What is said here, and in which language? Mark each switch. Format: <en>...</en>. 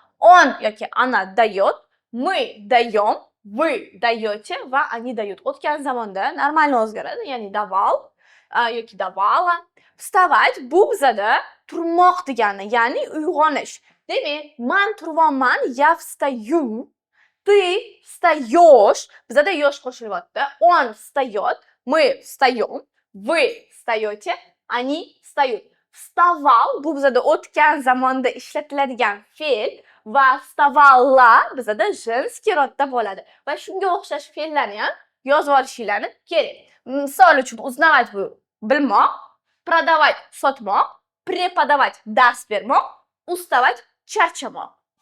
<ru>Он</ru> <uz>yoki</uz> <ru>она дает, мы даем, вы даете</ru> <uz>va</uz> <ru>они дают.</ru> <uz>O'tgan zamonda normalni o'zgaradi, ya'ni</uz> <ru>давал</ru> <uz>yoki</uz> <ru>давала. Вставать</ru> <uz>bu bizada turmoq degani, ya'ni uyg'onish. Demak, men turyapman,</uz> <ru>я встаю, ты встаешь,</ru> <uz>bizada yosh qo'shilyapti.</uz> <ru>Он встает, мы встаем, вы встаете, они встают. Вставал</ru> <uz>bu bizada o'tgan zamonda ishlatiladigan fe'l va</uz> <ru>вставала</ru> <uz>bizada</uz> <ru>женский</ru> <uz>rodda bo'ladi. Va shunga o'xshash fe'llarni ham yozib olishinglarni kerak. Misol uchun</uz> <ru>узнавать</ru> <uz>bu bilmoq,</uz> <ru>продавать</ru> <uz>sotmoq,</uz> <ru>преподавать</ru> <uz>dars bermoq,</uz> <ru>уставать</ru> <uz>charchamoq.</uz>